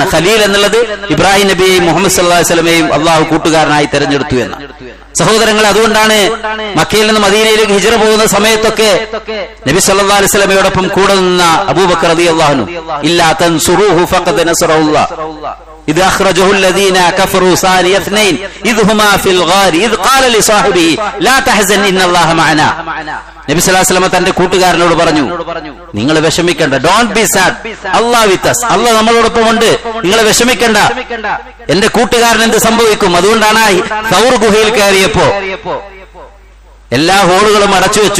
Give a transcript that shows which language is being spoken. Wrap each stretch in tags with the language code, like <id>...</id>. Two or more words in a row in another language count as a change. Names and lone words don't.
<ml>ഖലീൽ എന്നുള്ളത് ഇബ്രാഹിം നബിയെയും മുഹമ്മദ്</ml> <ar>صلى الله عليه</ar> <ml>വസല്ലമയെയും അള്ളാഹു കൂട്ടുകാരനായി തെരഞ്ഞെടുത്തു എന്ന്. സഹോദരങ്ങൾ, അതുകൊണ്ടാണ് മക്കയിൽ നിന്ന് മദീനയിലേക്ക് ഹിജ്റ പോകുന്ന സമയത്തൊക്കെ നബി</ml> <ar>صلى الله عليه</ar> <ml>വസല്ലമയോടൊപ്പം കൂടെ നിന്ന അബൂബക്കർ</ml> <ar>رضي الله عنه إلا تنصروه فقد نصره الله إذ أخرجه الذين كفروا ثاني اثنين إذ هما في الغار إذ قال لصاحبه لا تحزن إن الله معنا.</ar> <ml>നബി</ml> <ar>صلى الله عليه وسلم</ar> <ml>തന്റെ കൂട്ടുകാരനോട് പറഞ്ഞു, നിങ്ങൾ വിഷമിക്കണ്ട,</ml> <en>don't be sad, Allah with us,</en> <ml>അല്ലാഹ് നമ്മളോടൊപ്പം ഉണ്ട്, നിങ്ങൾ വിഷമിക്കണ്ട, എന്റെ കൂട്ടുകാരൻ എന്ത് സംഭവിക്കും. അതുകൊണ്ടാണ് സൗർ ഗുഹയിൽ കയറിയപ്പോ എല്ലാ ഹോളുകളും അടച്ചു വെച്ചു.</ml>